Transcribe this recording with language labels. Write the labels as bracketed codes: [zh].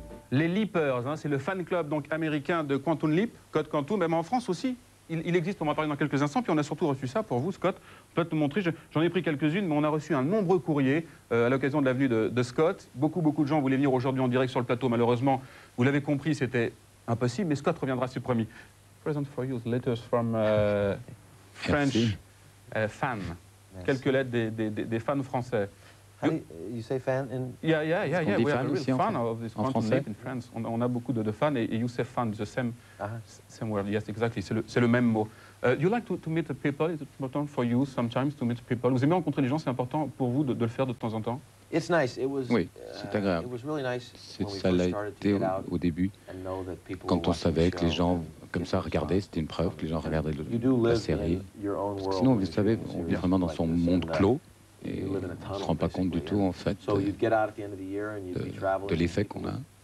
[fr] Les Leapers, hein, c'est le fan club donc, américain de Quantum Leap, Code Quantum, même en France aussi. Il existe, on va en parler dans quelques instants, puis on a surtout reçu ça pour vous, Scott. Je peux te montrer, j'en ai pris quelques-unes, mais on a reçu un nombreux courrier à l'occasion de la venue de Scott. Beaucoup de gens voulaient venir aujourd'hui en direct sur le plateau, malheureusement, vous l'avez compris, c'était impossible, mais Scott reviendra, c'est promis. [en] Present for you, letters from French fans. [fr] Quelques lettres des fans français. [en] You say fan in... Yeah. We have a real [fr] aussi, [en] fan of this Quantum Leap in France. [fr] On a beaucoup de fans et [en] you say fan, the same word. Yes, exactly. [fr] C'est le même mot. [en] You like to meet the people? Is it important for you sometimes to meet people? [fr] Vous aimez rencontrer les gens? C'est important pour vous de le faire de temps en temps? [en] It's nice. It was, [fr] oui, c'est agréable. Ça l'a été au début, quand on savait que les gens, comme ça, regardaient, c'était une preuve que les gens regardaient la série. Parce que sinon, vous savez, on vit vraiment dans son monde clos. Et on ne se rend pas compte du tout, en fait, de l'effet qu'on a.